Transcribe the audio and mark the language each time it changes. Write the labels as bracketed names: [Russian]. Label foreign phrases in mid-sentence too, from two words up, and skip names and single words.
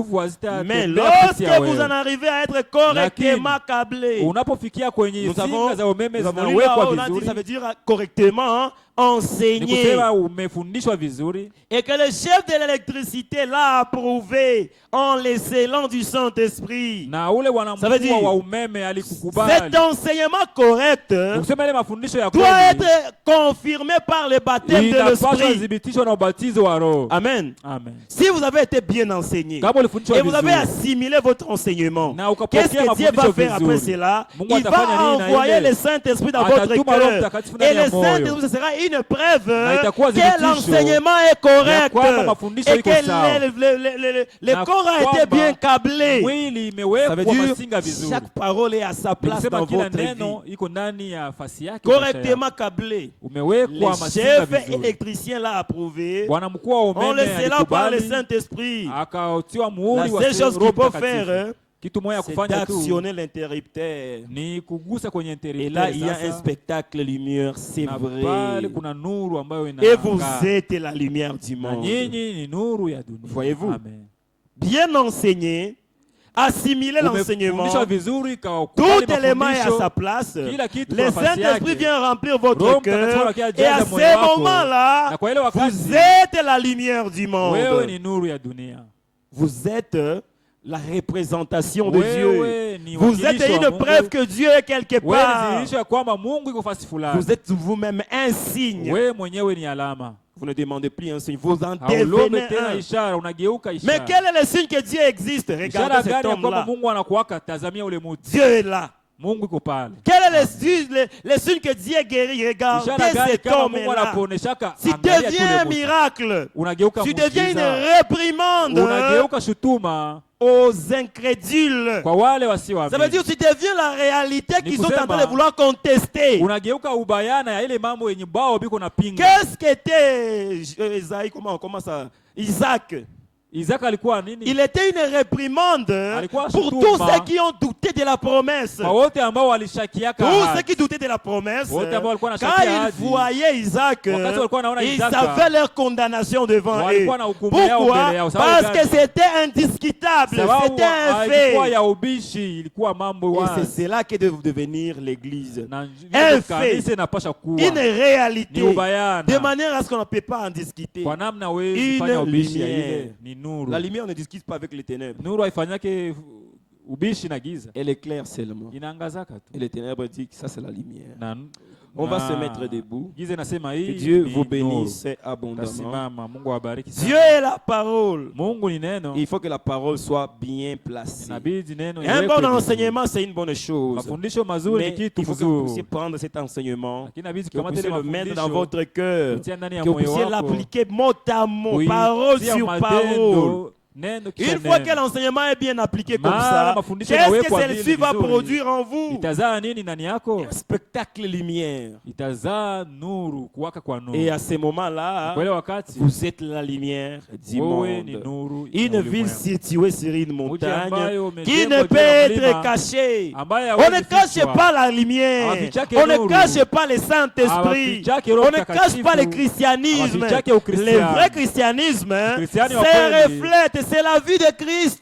[French] Mais lorsque vous en arrivez à être correctement câblé, nous avons lu là, on a dit, ça veut dire correctement, enseigné [Swahili] umefundishwa vizuri, [French] et que le chef de l'électricité l'a approuvé en l'excellant du Saint-Esprit. [Swahili] na ule [French] Ça veut dire, [Swahili] wa umeme alikukubali, [French] cet enseignement correct [Swahili] kusema ile mafundisho ya [French] doit [Swahili] kweli [French] être confirmé par le baptême de [Swahili] inapaswa [French] l'Esprit. [Swahili] thibitishwa na ubatizo wa Roho. Amen. Amen. [French] Si vous avez été bien enseigné [Swahili] Kama ulifundishwa [French] et vous avez [Swahili] vizuri [French] assimilé votre enseignement, [Swahili] na ukapokea [French] qu'est-ce que Dieu va [Swahili] mafundisho [French] faire après [Swahili] vizuri, [French] cela? [Swahili] Mungu [French] Il [Swahili] atafanya [French] va [Swahili] nini na [French] envoyer [Swahili] ile? [French] le Saint-Esprit dans votre [Swahili] Atatuma Roho [French] cœur. [Swahili] Mtakatifu [French] Et [Swahili] ndani [French] le [Swahili] ya moyo. [French] Saint-Esprit, ce sera une preuve [Swahili] Na itakuwa [French] que [Swahili] thibitisho [French] l'enseignement est [Swahili] ya [French] correct [Swahili] kwamba mafundisho [French] et [Swahili] iko [French] que [Swahili] sawa. [French] le [Swahili] Na [French] corps a été [Swahili] kwamba [French] bien câblé. [Swahili] mwili [French] Ça veut [Swahili] imewekwa [French] dire [Swahili] masinga vizuri. [French] chaque parole est à sa place [Swahili] Nikusema [French] dans [Swahili] kila [French] votre vie. [Swahili] neno iko ndani ya fasi yake, maisha yako. [French] Correctement câblé. [Swahili] Umewekwa [French] Le [Swahili] masinga [French] chef [Swahili] vizuri. [French] électricien l'a approuvé. [Swahili] Bwana mkuu wa [French] On [Swahili] umeme [French] le scella par le [Swahili] alikubali, [French] Saint-Esprit. [Swahili] akautiwa [French] La [Swahili] muhuri wa [French] seule chose [Swahili] Roho [French] qu'il peut [Swahili] Mtakatifu. [French] faire, [Swahili] Kitu moja [French] c'est [Swahili] kufanya tu [French] d'actionner l'interrupteur. [Swahili] ni kugusa kwenye [French] Et [Swahili] interrupteur. [French] là, il y a un [Swahili] Sasa, [French] spectacle lumière, c'est [Swahili] na [French] vrai. [Swahili] pale kuna nuru ambayo [French] Et vous [Swahili] inang'aa. [French] êtes la lumière du [Swahili] Na [French] monde. [Swahili] nyinyi ni nuru ya dunia. [French] Voyez-vous? [Swahili] Amen. [French] Bien enseigné, assimiler l'enseignement, [Swahili] Umefundishwa vizuri, [French] tout [Swahili] ukakubali [French] élément est à [Swahili] mafundisho. [French] sa place. [Swahili] Kila kitu [French] Le [Swahili] kwa nafasi [French] Saint-Esprit [Swahili] yake. [French] vient remplir votre [Swahili] Roho [French] cœur. [Swahili] Mtakatifu anakuja [French] Et à [Swahili] ajaza moyo [French] ce [Swahili] wako. [French] moment-là, [Swahili] Na kwa ile wakati, [French] vous êtes la lumière du [Swahili] wewe [French] monde. [Swahili] ni nuru ya dunia. [French] Vous êtes la représentation de Dieu. [Swahili] Wewe ni [French] Vous êtes [Swahili] wakilisho wa [French] une [Swahili] Mungu. [French] preuve que Dieu est quelque [Swahili] Wewe ni [French] part. [Swahili] dhihirisho ya kwamba Mungu iko fasi fulani. [French] Vous êtes vous-même un signe. [Swahili] Wewe mwenyewe ni alama. [French] Vous ne demandez plus un signe, vous en [Swahili] Haulombe [French] devenez [Swahili] tena [French] un. [Swahili] ishara, unageuka ishara. [French] Mais quel est le signe que Dieu existe? [Swahili] Ishara [French] Regardez cet [Swahili] gani ya kwamba [French] homme-là. [Swahili] Mungu anakuwaka? Tazamia ule mtu. [French] Dieu est là. [Swahili] Mungu iko pale. [French] Quel est le signe que Dieu guérit? Regardez [Swahili] Ishara gani [French] cet [Swahili] kama Mungu [French] homme-là. [Swahili] anakuoneshaka? [French] Tu [Swahili] Angalia tu [French] deviens un [Swahili] ule mtu. [French] miracle. [Swahili] Unageuka [French] Tu deviens une [Swahili] muujiza. [French] réprimande [Swahili] Unageuka shutuma [French] aux incrédules. [Swahili] kwa wale [French] Ça veut [Swahili] wasioamini. [French] dire que tu deviens la réalité [Swahili] Ni [French] qu'ils sont en train [Swahili] kusema, [French] de vouloir contester. [Swahili] Unageuka ubayana ya ile mambo yenye bao biko na pinga. [French] Qu'est-ce qu'était Isaïe? Comment ça? Isaac. [Swahili] Isaac alikuwa nini? [French] Il était une réprimande [Swahili] Alikuwa [French] pour [Swahili] shutuma. [French] tous ceux qui ont douté de la promesse. [Swahili] Kwa wote ambao walishakiaka [French] Tous ceux [Swahili] ahadi. [French] qui doutaient de la promesse, [Swahili] Wote ambao walikuwa [French] quand [Swahili] wanashakia [French] ils [Swahili] ahadi, [French] voyaient Isaac, [Swahili] wakati walikuwa wanaona [French] ils [Swahili] Isaka, [French] avaient leur condamnation devant eux. [Swahili] walikuwa na hukumu yao [French] Pourquoi? [Swahili] mbele yao. Sababu [French] Parce que [Swahili] gani? [French] c'était indiscutable, [Swahili] Sababu [French] c'était un [Swahili] haikuwa [French] fait. [Swahili] ya ubishi, ilikuwa mambo [French] Et [Swahili] wazi. [French] c'est cela que doit devenir l'Église. [Swahili] Na [French] Un [Swahili] vile [French] fait. [Swahili] kanisa inapasha kuwa [French] Une réalité, [Swahili] ni ubayana. [French] de manière à ce qu'on ne peut pas en discuter. [Swahili] Kwa namna hawezi [French] Une [Swahili] fanya ubishi ya [French] lumière. [Swahili] ile ni nuru. [French] La lumière ne discute pas avec les ténèbres. [Swahili] Nuru haifanyake ubishi na giza. [French] Elle éclaire seulement. [Swahili] Inaangazaka [French] Et [Swahili] tu. [French] les ténèbres disent que ça c'est la lumière. [Swahili] Na, [French] On va [Swahili] na- [French] se mettre debout. [Swahili] Giza inasema [French] Que [Swahili] hii [French] Dieu [Swahili] ni [French] vous [Swahili] nuru. [French] bénisse abondamment. [Swahili] Tasimama, Mungu awabariki sana. [French] Dieu est la parole. [Swahili] Mungu ni neno. [French] Il faut que la parole soit bien placée. [Swahili] Inabidi neno [French] Un [Swahili] iwekwe [French] bon [Swahili] vizuri. [French] enseignement, c'est une bonne chose. [Swahili] Mafundisho mazuri [French] Mais [Swahili] ni kitu [French] il faut que vous puissiez [Swahili] kizuri. [French] prendre cet enseignement, [Swahili] Lakini inabidi [French] que vous [Swahili] tukamate [French] puissiez [Swahili] ile [French] le mettre dans [Swahili] mafundisho [French] votre cœur, [Swahili] kutia ndani ya [French] que vous [Swahili] moyo [French] puissiez [Swahili] wako. [French] l'appliquer mot à mot, [Swahili] Kuitia [French] parole sur parole. [Swahili] matendo, neno kisha [French] Une fois [Swahili] neno. [French] que l'enseignement est bien appliqué comme [Swahili] Mara [French] ça, [Swahili] mafundisho [French] qu'est-ce que [Swahili] yanawekwa [French] celle-ci [Swahili] vile [French] va [Swahili] vizuri. [French] produire en vous? [Swahili] Itazaa nini ndani yako? [French] Un spectacle lumière. [Swahili] Itazaa nuru, kuwaka kwa nuru. [French] Et à ce moment-là, [Swahili] Kwa ile wakati [French] vous êtes la lumière du [Swahili] wewe ni [French] monde. [Swahili] nuru ya [French] Une ville [Swahili] ulimwengu. [French] située sur une [Swahili] Mji [French] montagne [Swahili] ambayo [French] qui [Swahili] umejengwa [French] ne [Swahili] juu [French] peut [Swahili] ya [French] être [Swahili] mlima, [French] cachée. [Swahili] ambaye [French] On ne [Swahili] hawezi [French] cache [Swahili] fichwa. [French] pas la lumière. [Swahili] Hawafichake [French] On ne [Swahili] nuru. [French] cache pas le Saint-Esprit. [Swahili] Hawafichake Roho [French] On ne cache [Swahili] Mtakatifu. [French] pas le christianisme. [Swahili] Hawafichake [French] Le [Swahili] ukristiano. [French] vrai christianisme, [Swahili] Ukristiani wa [French] c'est [Swahili] kweli. [French] reflète, c'est la vie de Christ.